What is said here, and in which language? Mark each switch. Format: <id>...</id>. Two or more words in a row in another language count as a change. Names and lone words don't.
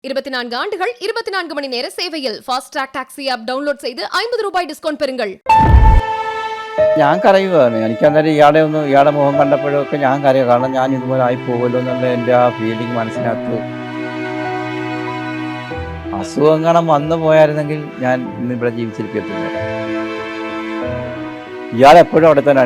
<ta>24 ஆண்டுகள் 24 மணி நேர சேவையில் ஃபாஸ்ட் ட்ராக் டாக்ஸி ஆப் டவுன்லோட் செய்து 50 ரூபாய் டிஸ்கவுண்ட் பெறுங்கள்.</ta> <ml>ഞാൻ കരയുകയാണ്. എനിക്കന്നേരം ഇയാളുടെ മുഖം കണ്ടപ്പോഴൊക്കെ ഞാൻ കരയുക. കാരണം ഞാൻ ഇതുപോലെ ആയി പോകുമല്ലോ എന്നുള്ള എൻ്റെ ആ ഫീലിംഗ് മനസ്സിനകത്ത്. അസുഖങ്ങളും വന്നു പോയായിരുന്നെങ്കിൽ ഞാൻ ഇന്ന് ഇവിടെ ജീവിച്ചിരിക്കത്തില്ല. ഇയാളെപ്പോഴും അവിടെ തന്നെയാണ്.</ml>